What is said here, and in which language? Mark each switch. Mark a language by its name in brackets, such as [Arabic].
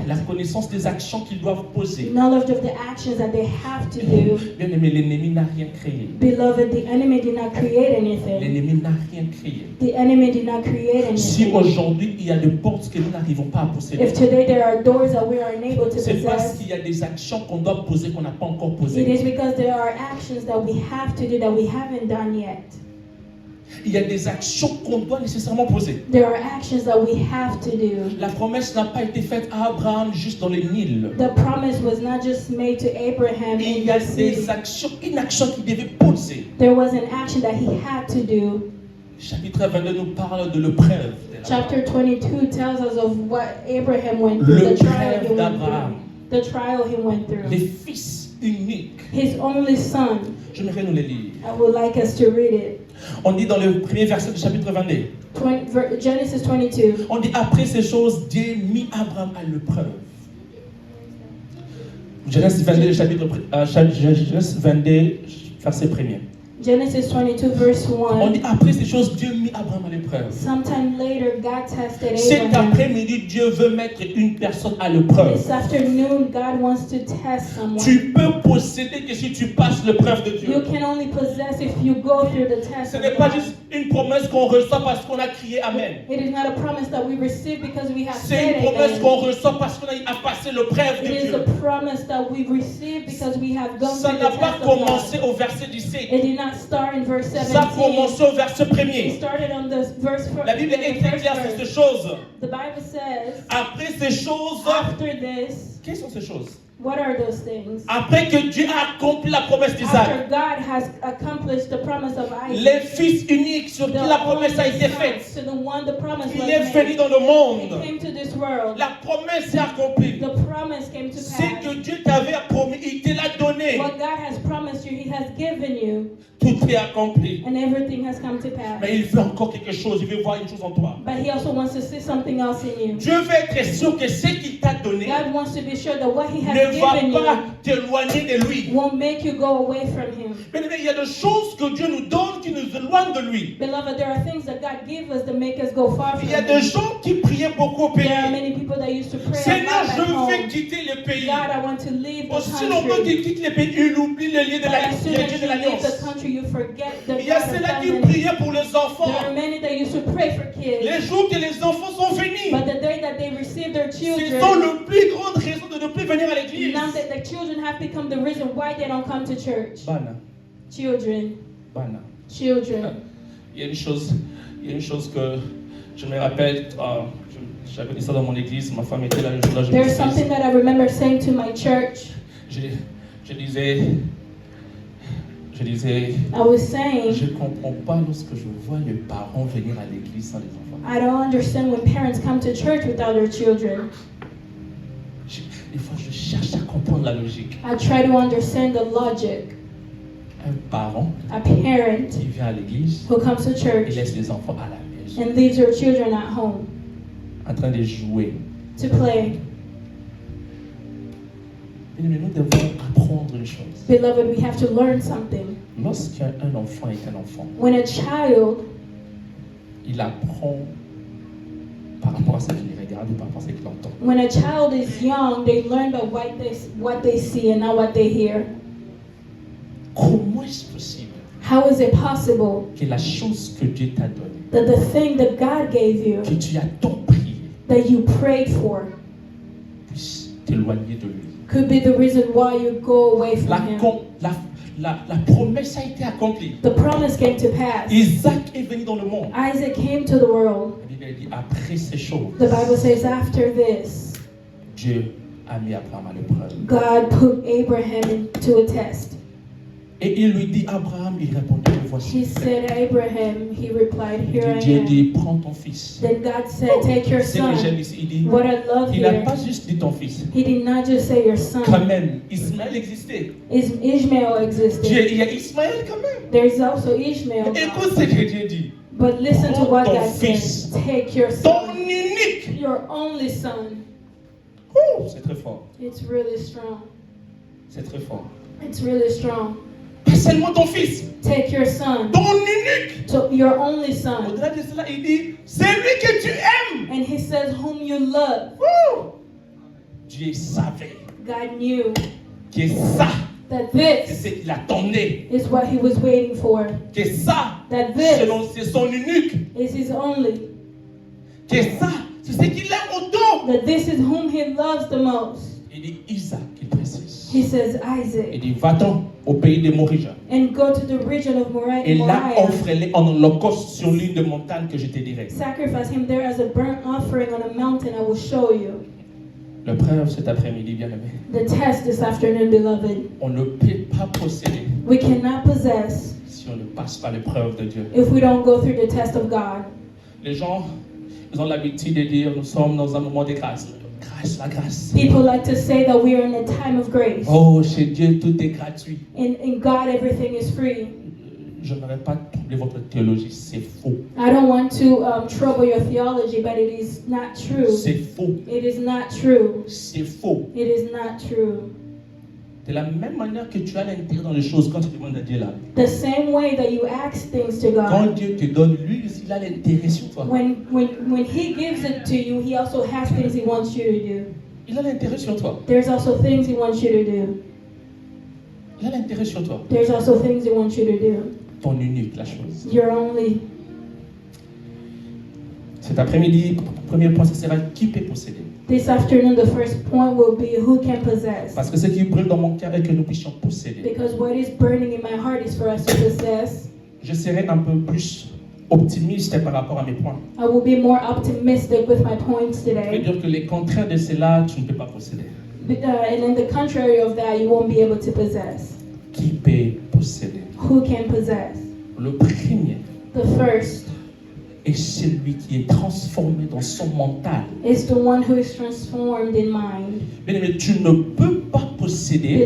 [French] La connaissance des actions qu'ils doivent poser. [English] Knowledge of the actions that they have to do. [French] Bien aimé, l'ennemi n'a rien créé. [English] Beloved, the enemy did not create anything. [French] L'ennemi n'a rien créé. [English] The enemy did not create [French] Si [English] anything. [French] aujourd'hui il y a des portes que nous n'arrivons pas à posséder, [English] If today there are doors that we are unable to [French] c'est parce [English] possess, [French] qu'il y a des actions qu'on doit poser qu'on n'a pas encore [English] it [French] posées. [English] is because there are actions that we have to do that we haven't done yet. [French] Il y a des actions qu'on doit nécessairement poser. [English] There are actions that we have to do. [French] La promesse n'a pas été faite à Abraham juste dans le Nil. [English] The promise was not just made to Abraham [French] Il [English] in [French] y a [English] the city. [French] des actions, une action qu'il devait poser. [English] There was an action that he had to do. [French] Chapitre 22 nous parle de l'épreuve. [English] Chapter 22 tells us of what Abraham went through, the trial he [French] L'épreuve [English] went [French] d'Abraham. [English] through. the trial he went [French] Les [English] through. [French] fils uniques. [English] His only son. [French] J'aimerais nous les lire. [English] I would like us to read it. [French] On dit dans le premier verset du chapitre 22. [English] Genesis 22. [French] On dit après ces choses, Dieu mit Abraham à l'épreuve. Genèse 22, Genèse 22, verset 1er. [English] Genesis 22 verse [French] On [English] 1. [French] dit après ces choses, Dieu mit Abraham à l'épreuve. [English] Sometime later, God tested [French] Cet [English] Abraham. [French] après-midi, Dieu veut mettre une personne à l'épreuve. [English] This afternoon, God wants to test someone. [French] Tu peux posséder que si tu passes l'épreuve de [English] You [French] Dieu. [English] can only possess if you go through the test. [French] Ce [English] of [French] n'est pas [English] God. [French] juste une promesse qu'on reçoit parce qu'on a crié Amen. [English] It is not a promise that we receive because we have [French] C'est [English] said [French] une promesse [English] amen. [French] qu'on reçoit parce qu'on a passé l'épreuve [English] It [French] de [English] is a [French] Dieu. [English] promise that we receive because we have gone [French] Ça [English] through [French] n'a [English] the [French] pas [English] test of God. [French] commencé au verset 17. [English] It did not start in verse [French] Ça a [English] 17. [French] commencé au verset [English] It [French] 1er. [English] started on the verse. [French] La Bible est très claire sur ces choses. [English] The Bible says, [French] Après ces choses, [English] after this, [French] quelles sont ces choses? [English] what are those things? [French] Après que Dieu a accompli la promesse [English] After [French] d'Isaac, [English] God has accomplished the promise of Isaac, [French] les fils uniques sur qui [English] the [French] la promesse a été [English] only [French] faite, [English] son, to the one the promise [French] il [English] was [French] est venu [English] made. [French] dans le [English] He [French] monde. [English] came to this world. [French] La promesse est accomplie. [English] The promise came to [French] Ce que [English] pass. [French] Dieu t'avait promis, il te l'a donné. [English] What God has promised you, He has given you, [French] Tout est accompli. [English] and everything has come to pass. [French] Mais il veut encore quelque chose. Il veut voir une chose en toi. [English] But He also wants to see something else in you. [French] Dieu veut être sûr que ce qu'il t'a donné [English] God wants to be sure that what He has [French] ne va [English] given [French] pas [English] you [French] t'éloigner de lui. [English] won't make you go away from Him. [French] Mais il y a des choses que Dieu nous donne qui nous éloignent de lui. [English] Beloved, there are things that God gives us that make us go far from [French] Il y a des [English] Him. [French] gens qui priaient beaucoup au pays. [English] There are many people that used to pray a [French] Seigneur, [English] lot [French] je [English] at [French] veux [English] home. [French] quitter le pays. [English] God, I want to leave the [French] Aussi longtemps [English] country. [French] qu'il quitte le pays, il oublie le lien de [English] But [French] la [English] as soon [French] Dieu [English] as [French] de [English] you leave [French] l'alliance. [English] the country, you forget the [French] Il y a [English] God of [French] ceux-là qui [English] covenant. [French] priaient pour les enfants. [English] There are many that used to pray for kids. [French] Les jours que les enfants sont venus, [English] But the day that they receive their [French] c'est [English] children, [French] sont la plus grande raison de ne plus venir à l'église. [English] now that the children have become the reason why they don't come to church. [Lingala] Bana, [English] Children, [Lingala] bana. [English] children. [French] Il y a une chose que je me rappelle, j'avais dit ça dans mon église, ma femme était là le jour-là, je me [English] There's something that I remember saying to my church. [French] je disais, [English] I was saying, [French] je ne comprends pas lorsque je vois les parents venir à l'église sans les enfants. [English] I don't understand when parents come to church without their children. [French] Des fois, je cherche à comprendre la logique. [English] I try to understand the logic. [French] Un parent [English] A parent [French] qui vient à l'église [English] who comes to [French] et [English] church [French] laisse les enfants à la maison, [English] and leaves their children at home [French] en train de jouer. [English] to play. [French] Mais nous devons apprendre une chose. [English] Beloved, we have to learn something. [French] Lorsqu'un enfant est un enfant, [English] When a child, [French] il apprend par rapport à ce qu'il regarde ou par rapport à ce qu'il entend. [English] when a child is young, they learn by what they see and not what they hear. [French] Comment est-ce possible [English] How is it possible [French] que la chose que Dieu t'a donnée, [English] that the thing that God gave you, [French] que tu as tant prié, [English] that you prayed for, [French] puisse t'éloigner de lui? [English] could be the reason why you go away [French] La, [English] from Him? [French] la promesse a été accomplie. [English] The promise came to pass. [French] Isaac est venu dans le monde. [English] Isaac came to the world. [French] La Bible dit après ces choses, [English] The Bible says after this, [French] Dieu a mis Abraham à l'épreuve. [English] God put Abraham into a test. [French] Et il lui dit, Abraham, il répondit, me voici. [English] He said, Abraham, he replied, here I [French] Dieu [English] am. [French] dit, prends ton fils. [English] Then God said, take your [French] Ce que j'aime [English] son. [French] ici, il dit, [English] What I love [French] il n'a [English] here, [French] pas juste dit ton fils. [English] he did not just say your [French] Quand [English] son. [French] même, Ismaël existait. [English] Ishmael existed. [French] Il y a Ismaël quand même. [English] There is also Ishmael. [French] Écoute ce que Dieu dit. [English] But listen to what [French] Ton [English] God [French] fils. [English] says. Take your [French] Ton [English] son, [French] unique. [English] your only son. [French] Oh, c'est très fort. [English] It's really strong. [French] C'est très fort. [English] It's really strong. [French] Pas seulement ton fils. [English] Take your son, [French] Ton unique. [English] your only son. [French] Au-delà de cela, il dit, c'est lui que tu aimes. [English] And he says, whom you love. [French] Oh. Dieu savait [English] God knew [French] que ça, [English] that [French] c'est [English] this [French] ce qu'il attendait. [English] is what he was waiting for. [French] Que ça, [English] That this [French] c'est son unique. [English] is his only. [French] Que ça, c'est ce qu'il aime autant. [English] That this is whom he loves the most. [French] Il dit Isaac, il précise. [English] He says, [French] Il [English] Isaac. [French] dit, va-t'en au pays de Moriah. [English] And go to the region of [French] Et là, [English] Moriah. [French] offre-les en holocauste sur l'une des montagnes que je te dirai. [English] Sacrifice him there as a burnt offering on a mountain I will show you. [French] L'épreuve cet après-midi, bien-aimé. [English] The test this afternoon, beloved. [French] On ne peut pas posséder [English] We cannot possess [French] si on ne passe pas l'épreuve de Dieu. [English] if we don't go through the test of God. [French] Les gens, ils ont l'habitude de dire, nous sommes dans un moment de grâce. la grâce. [English] People like to say that we are in a time of grace. [French] Oh, chez Dieu, tout est gratuit. [English] In God, everything is free. [French] Je n'aurais pas troublé votre théologie, c'est faux. [English] I don't want to trouble your theology, but it is not true. [French] C'est faux. [English] It is not true. [French] C'est faux. [English] It is not true. [French] De la même manière que tu as l'intérêt dans les choses quand tu demandes à Dieu là. [English] The same way that you ask things to [French] Quand [English] God, [French] Dieu te donne, lui aussi, il a l'intérêt sur toi. [English] when He gives it to you, He also has things He wants you to do. [French] Il a l'intérêt sur toi. [English] There's also things He wants you to do. [French] Il a l'intérêt sur toi. [English] There's also things He wants you to do. [French] Ton unique, la chose. [English] You're only. [French] Cet après-midi, premier point, ce sera qui peut posséder. [English] This afternoon, the first point will be who can possess. [French] Parce que ce qui brûle dans mon cœur est que nous puissions posséder. [English] Because what is burning in my heart is for us to possess. [French] Je serai un peu plus optimiste par rapport à mes points. [English] I will be more optimistic with my points [French] Je veux [English] today. [French] dire que les contraires de cela, tu ne peux pas posséder. [English] And in the contrary of that, you won't be able to possess. [French] Qui peut posséder? [English] Who can possess? [French] Le premier [English] The first [French] est celui qui est transformé dans son mental. [English] is the one who is transformed in mind. [French] Mais tu ne peux pas posséder,